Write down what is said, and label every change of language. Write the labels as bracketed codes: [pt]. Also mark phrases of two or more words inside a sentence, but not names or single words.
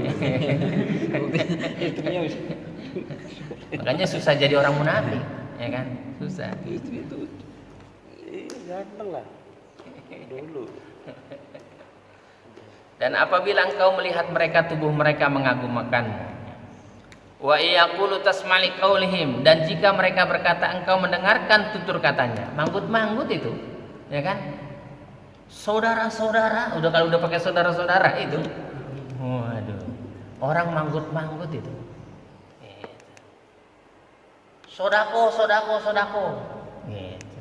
[id] Makanya susah jadi orang munafik, ya kan? Susah. Itu ganteng lah. Dulu. Dan apabila engkau melihat mereka, tubuh mereka mengagumkanmu. [ar] وإن يقولوا تسمع لقولهم, [id] dan jika mereka berkata engkau mendengarkan tutur katanya. Manggut-manggut itu, ya kan? Saudara-saudara, kalau udah pakai saudara-saudara itu. Waduh. Orang manggut-manggut itu. Sodako. Gitu.